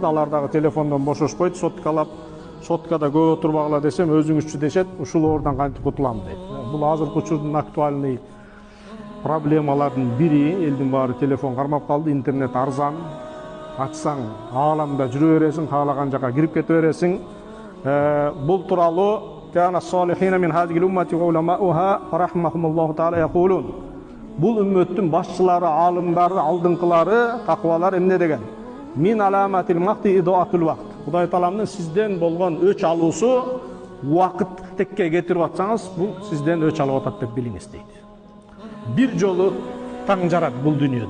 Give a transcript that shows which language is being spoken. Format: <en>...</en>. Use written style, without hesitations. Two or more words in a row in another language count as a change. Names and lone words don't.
<ky>Алар дагы телефондон бошошпойт. Соткалап, соткада көп отурбагыла десем, өзүңүзчү дешет, ушул оордан кантип кутулам дейт. Бул азыркы учурдун актуальный проблемалардын бири. Элдин баары телефон кармап калды, интернет арзан. Ачсаң, ааламда жүрө бересиң, каалаган жака кирип кете бересиң. Бул тууралуу</ky> <ar>كان الصالحين من هذه الأمة وعلماؤها فرحمهم الله تعالى يقولون.</ar> <ky>Бул үммөттүн башчылары, алымдары, алдыңкылары, таквалар эмне деген?</ky> <ar>من علامة المقت إضاعة الوقت.</ar> <ky>Кудай Тааламдын сизден болгон өч алуусу, убакыт текке кетирип атсаңыз, бул сизден өч алып атат деп билиңиз дейт. Бир жолу таң жарат бул дүйнөдө.</ky>